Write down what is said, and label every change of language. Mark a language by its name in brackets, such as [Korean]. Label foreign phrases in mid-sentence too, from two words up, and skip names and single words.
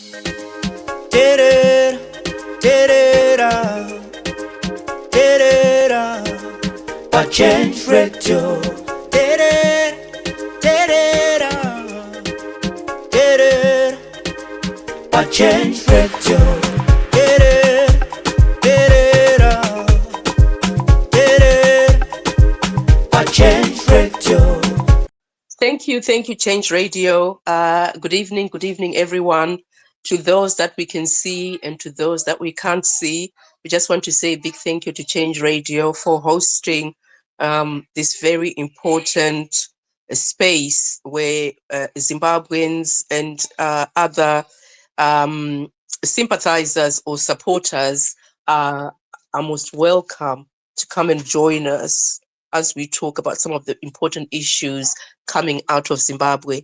[Shona] Terera, terera, terera, a change radio. Terera, terera, terera, a change radio. Terera, terera, terera, a change radio. [English] Thank you, Change Radio. Good evening, everyone. To those that we can see and to those that we can't see, we just want to say a big thank you to Change Radio for hosting this very important space where Zimbabweans and other sympathizers or supporters are most welcome to come and join us as we talk about some of the important issues coming out of Zimbabwe.